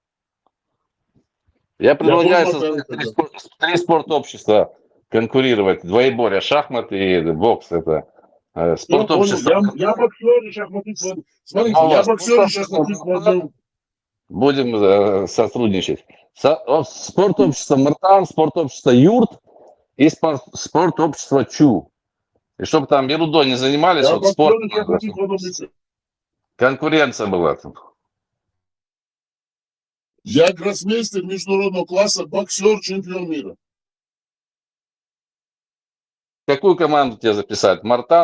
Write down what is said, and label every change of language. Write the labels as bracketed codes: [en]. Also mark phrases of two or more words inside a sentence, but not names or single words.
[ru] Я предлагаю создать три спортобщества конкурировать. Двоеборье, шахматы и бокс. Это спортобщество. Я боксер и шахматист. Смотрите, я боксер и шахматист. Будем сотрудничать. Спортобщество Мартан, спортобщество Юрт и спортобщество Чу. И чтобы там ерундой не занимались, вот спортом. Конкуренция была там. Я гроссмейстер международного класса, боксер, чемпион мира. Какую команду тебе записать?